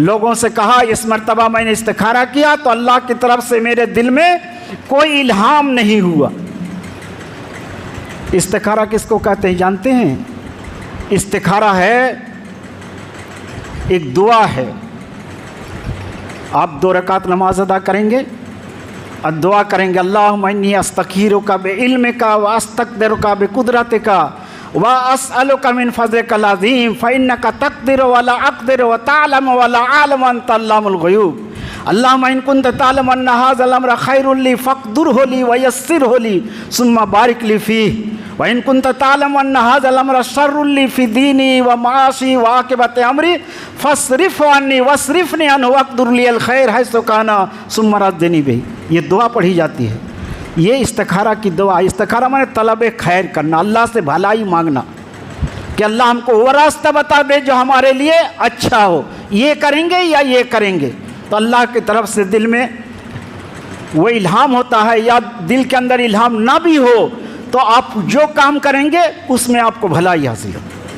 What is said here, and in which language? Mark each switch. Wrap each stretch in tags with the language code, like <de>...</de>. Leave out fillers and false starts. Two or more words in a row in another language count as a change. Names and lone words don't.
<ur>لوگوں سے کہا اس مرتبہ میں نے استخارہ کیا تو اللہ کی طرف سے میرے دل میں کوئی الہام نہیں ہوا. استخارہ کس کو کہتے ہیں جانتے ہیں? استخارہ ہے ایک دعا ہے. آپ 2 رکعت نماز ادا کریں گے اور دعا کریں گے</ur> <ar>اللهم إني أستخيرك بعلمك وأستقدرك بقدرتك وأسألك من فضلك العظيم فإنك تقدر ولا أقدر وتعلم ولا أعلم وأنت علام الغيوب. اللهم إن كنت تعلم أن هذا الأمر خير لي فاقدره لي ويسره لي ثم بارك لي فيه وإن كنت تعلم أن هذا الأمر شر لي في ديني ومعاشي وعاقبة أمري فاصرفه عني واصرفني عنه واقدر لي الخير حيث كان ثم رضني به.</ar> <ur>یہ دعا پڑھی جاتی ہے۔ یہ استخارہ کی دعا. استخارہ معنی طلب خیر کرنا، اللہ سے بھلائی مانگنا کہ اللہ ہم کو وہ راستہ بتا دے جو ہمارے لیے اچھا ہو، یہ کریں گے یا یہ کریں گے. تو اللہ کی طرف سے دل میں وہ الہام ہوتا ہے، یا دل کے اندر الہام نہ بھی ہو تو آپ جو کام کریں گے اس میں آپ کو بھلائی حاصل ہو.</ur>